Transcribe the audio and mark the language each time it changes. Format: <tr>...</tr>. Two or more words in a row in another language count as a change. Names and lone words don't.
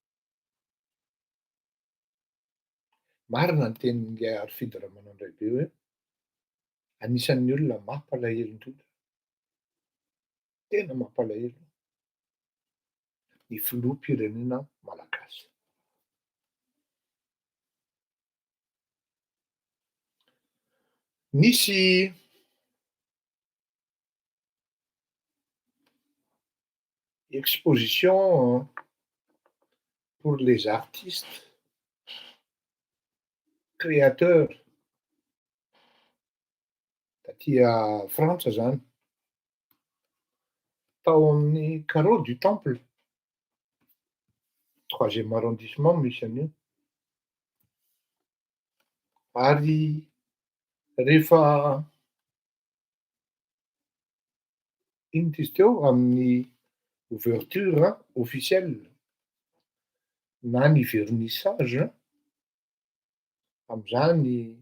<mg>Marina ny tenin'ilay Arifide Ramanandraibe hoe anisan'ny olona mampalahelo indrindra, tena mampalahelo ny filoham-pirenena malagasy.</mg> <fr>Nisy exposition pour les artistes</fr> <mg>créateurs taty Frantsa zany tao amin'ny Carreau du Temple 3e arrondissement misy an'io. Ary rehefa inona izy teo amin'ny</mg> <fr>ouverture officielle</fr> <mg>na ny vernissage amin'izany</mg>